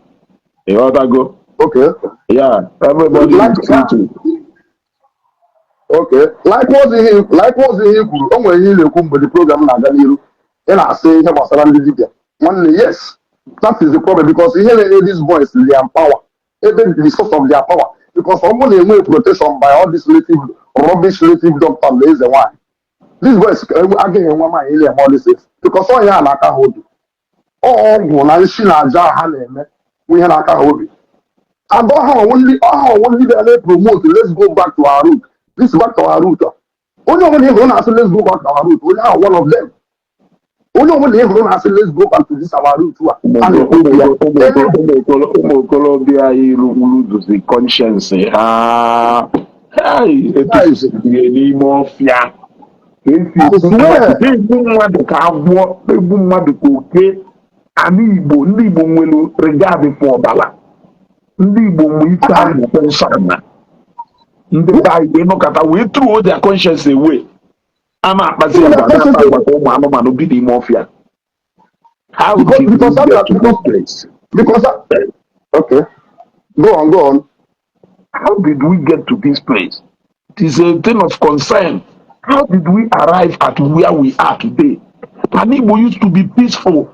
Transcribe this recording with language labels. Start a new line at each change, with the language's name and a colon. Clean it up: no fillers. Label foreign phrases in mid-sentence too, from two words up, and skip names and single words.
English: Okay. Yeah, everybody is free to. Okay. Likewise,
Igbo: ihe kwuru o nwere ihe na-ekwu mgbe
English: the program
Igbo: na-aga n'iru ị na-asị ihe gbasara ndị dibịa nwanne
English: yes that is the problem because
Igbo: ihe na-enye
English: these boys their power even the source of their power because
Igbo: ọ bụrụ na enwe
English: protection by all this rubbish native doctor
Igbo: na eze nwanyị
English: these boys
Igbo: agaghị enwe ma ile eme
English: all this because
Igbo: ọ ihe a na-aka ha obi ọgwụ na nshi na aja ha na-eme ihe na-aka ha obi and ọha ọnwụ ndị bịa na-promote
English: let's go back to our root this back to our root
Igbo: onye ọbụla ịhụrụ na-asị
English: let's go back to our root
Igbo: onye ahụ
English: one of them
Igbo: onye ọbụla ịhụrụ na-asị
English: let's go back to this our root
Igbo: ụmụ okorobịa anyị lụzi conscience ha etuzie n'ime ọfịa egbu mmadụ ka agwọ egbu mmadụ ka oke ana Igbo ndị Igbo nwere
English: regard for
Igbo: ọbala ndị Igbo nwe ike ahụ nsọ na ndị ka Igbo nọkọta wee
English: throw their conscience away
Igbo: a na-akpazi agbata ụmụ anụmanụ bi n'ime ọfịa.
English: How did we get to this place? Okay, go on. How did we get to this place? It is a thing of concern. How did we arrive at where we are today? And Igbo used to be peaceful.